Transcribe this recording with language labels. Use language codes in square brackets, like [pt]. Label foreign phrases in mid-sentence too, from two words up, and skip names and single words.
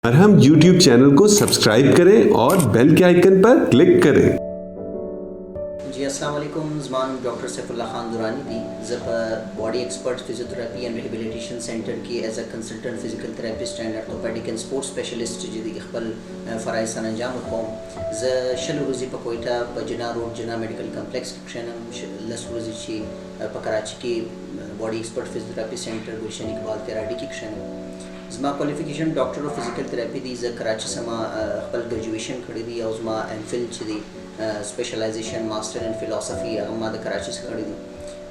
[ur] مرہم یوٹیوب چینل کو سبسکرائب کریں اور بیل کے آئیکن پر کلک کریں. [ps] جی [ar] السلام علیکم. [ps] زمان ڈاکٹر سیف اللہ خان دورانی دی زب باڈی ایکسپرٹ فزیوتھراپی اینڈ ریہیبلیٹیشن سینٹر کی [en] as a consultant physical therapist and orthopedic and sports specialist [ps] جدی خپل فرائض سره انجام ورکوم. زه شل ورځې په کویټه په جنا روډ جنا میډیکل کمپلیکس کې کښېنم. لس ورځې چې په کراچي کې باډي ایکسپرٹ فزیوتھراپی سینټر ګلشن اقبال تیراډي کې کښېنم. زما کوالیفیکیشن [en] doctor of physical therapy [ps] دی. زه کراچي سما خپل ګریجویشن کړی دی او زما ایم فل چې دی سپیشلایزیشن [en] master in philosophy [ps] هغه ما د کراچي څخه کړی دی.